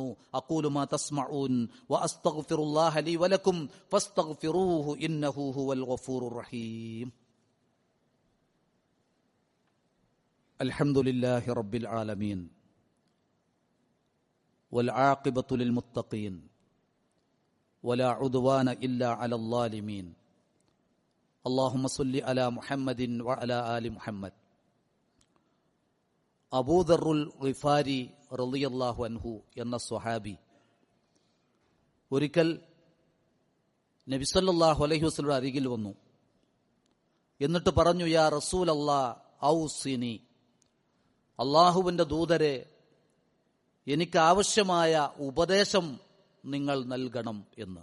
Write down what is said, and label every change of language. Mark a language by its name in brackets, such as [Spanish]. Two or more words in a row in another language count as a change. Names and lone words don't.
[Arabic] أقول ما تسمعون وأستغفر الله لي ولكم فاستغفروه إنه هو الغفور الرحيم. الحمد لله رب العالمين والعاقبة للمتقين ولا عدوان إلا على الظالمين. اللهم صل على محمد وعلى آل محمد. [Malayalam] അബൂ ദർറുൽ ഗിഫാരി [Arabic] رضي الله عنه [Malayalam] എന്ന സ്വഹാബി ഒരിക്കൽ നബി [Arabic] صلى الله عليه وسلم [Malayalam] അരികിൽ വന്നു. എന്നിട്ട് പറഞ്ഞു, [Arabic] يا رسول الله أوصني, [Malayalam] അല്ലാഹുവിന്റെ ദൂതരെ, എനിക്ക് ആവശ്യമായ ഉപദേശം നിങ്ങൾ നൽകണം എന്ന്.